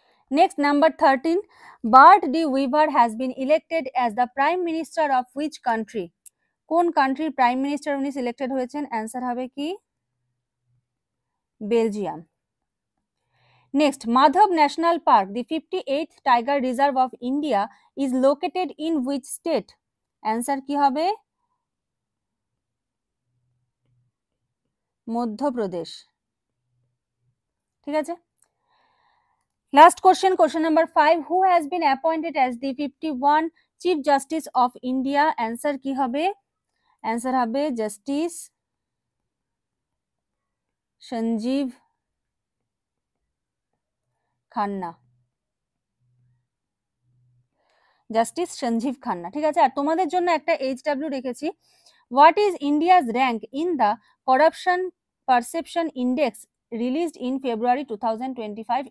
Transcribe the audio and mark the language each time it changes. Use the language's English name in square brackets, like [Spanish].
[English] Next, number 13, Bart de Wever has been elected as the Prime Minister of which country? [Bangla] কোন কান্ট্রির prime minister উনি selected হয়েছেন? Answer হবে কি? Belgium. [English] Next, Madhav National Park, the 58th Tiger Reserve of India, is located in which state? Answer [Bangla] কি হবে? মধ্যপ্রদেশ, ঠিক আছে? [English] Last question, question number 5, who has been appointed as the 51 Chief Justice of India? [Bangla] Answer কি হবে? Answer হবে justice Sanjeev Khanna. Justice Sanjeev Khanna, ঠিক আছে? আর তোমাদের জন্য একটা HW রেখেছি, [English] What is India's rank in the corruption perception index released in February 2025?